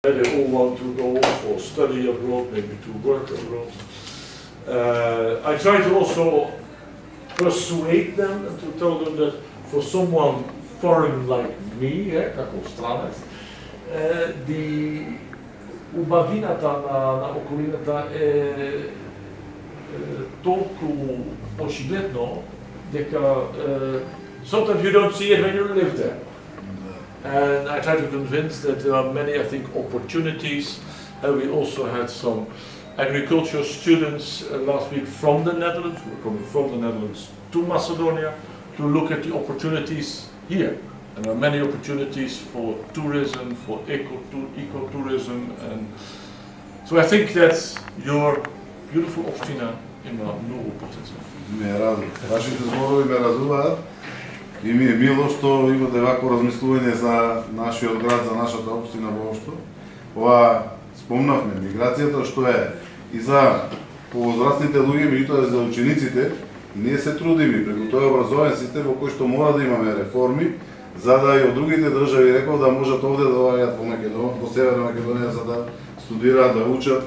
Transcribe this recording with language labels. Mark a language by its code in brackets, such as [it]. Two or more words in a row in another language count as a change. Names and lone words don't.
[en] They all want to go for study abroad, maybe to work abroad. I try to also persuade them and to tell them that for someone foreign like me, [mk] како странац, убавината на околината е толку очигледно дека [en] sometimes you don't see it when you live there. And I try to convince that there are many, I think, opportunities. We also had some agriculture students last week from the Netherlands, who were coming from the Netherlands to Macedonia to look at the opportunities here. And there are many opportunities for tourism, for ecotourism, and so I think that your beautiful [mk] општина има многу потенцијал. Ме радува. Вашите зборови ме радуваат и ми е мило што имате вакво размислување за нашиот град, за нашата општина воопшто. Ова спомнавме миграцијата што е и за повозрастните луѓе, меѓутоа за учениците, ние се трудиме преку тој образовен систем во кој што мора да имаме реформи, за да и од другите држави рекол да можат овде да доаѓаат во Македонија, во Северна Македонија за да студираат, да учат.